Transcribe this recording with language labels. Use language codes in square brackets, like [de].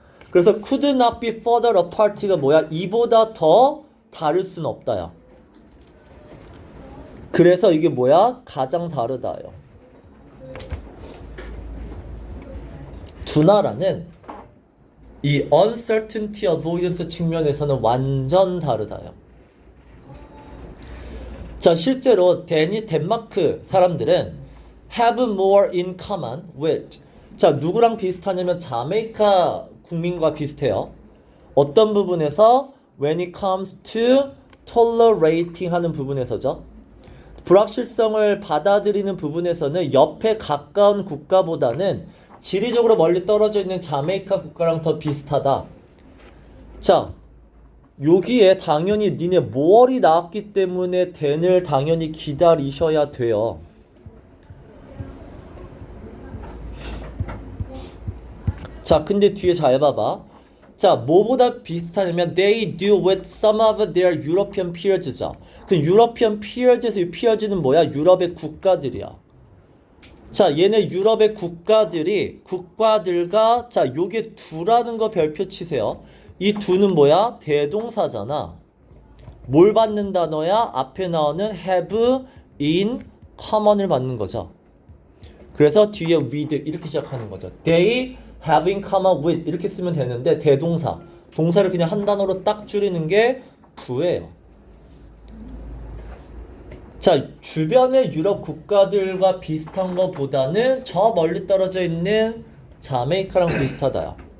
[en] 그래서 could not be further apart가 [ko] 뭐야? 이보다 더 다를 순 없다야. 그래서 이게 뭐야? 가장 다르다요. 두 나라는 이 uncertainty avoidance 측면에서는 완전 다르다요. 자, 실제로 덴마크 사람들은 [en] have more in common with. [ko] 자, 누구랑 비슷하냐면 자메이카 국민과 비슷해요. 어떤 부분에서 [en] when it comes to tolerating [ko] 하는 부분에서죠. 불확실성을 받아들이는 부분에서는 옆에 가까운 국가보다는 지리적으로 멀리 떨어져 있는 자메이카 국가랑 더 비슷하다. 자, 여기에 당연히 니네 모월이 나왔기 때문에 덴을 당연히 기다리셔야 돼요. 자, 근데 뒤에 잘 봐봐. 자, 뭐보다 비슷하냐면 [en] they do with some of their European peers죠. [ko] 그 [en] European peers [ko] 에서 이 peers는 뭐야? 유럽의 국가들이야. 자, 얘네 유럽의 국가들과 자, 요게 두라는 거 별표 치세요. 이 두는 뭐야? 대동사잖아. 뭘 받는 단어야? 앞에 나오는 [en] have, in, common [ko] 을 받는 거죠. 그래서 뒤에 with 이렇게 시작하는 거죠. [en] They have in common with [ko] 이렇게 쓰면 되는데 대동사. 동사를 그냥 한 단어로 딱 줄이는 게 두예요. 자, 주변의 유럽 국가들과 비슷한 것보다는 저 멀리 떨어져 있는 자메이카랑 비슷하다요.